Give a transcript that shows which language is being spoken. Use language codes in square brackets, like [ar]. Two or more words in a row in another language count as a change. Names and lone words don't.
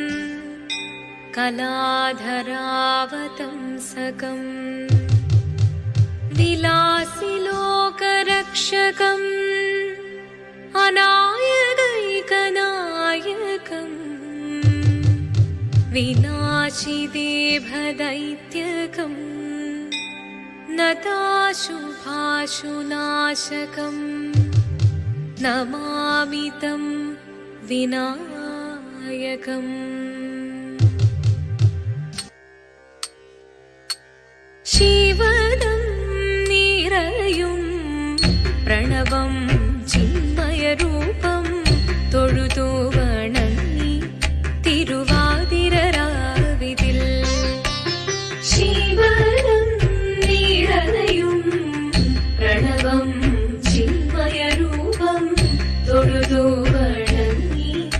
[sa] कलाधरावतंसकम् विलासिलोकरक्षकम् अनायकैकनायकम् विनाशिदेभदैत्यकम् नताशुभाशुनाशकम् नमामि तं [ml] विनायकम् ശിവദം നിറയും പ്രണവം ചിന്മയരൂപം തൊഴുതു വണങ്ങി തിരുവാതിരരാവിതിൽ ശിവനം നിറയും പ്രണവം ചിന്മയരൂപം തൊഴുതു വണങ്ങി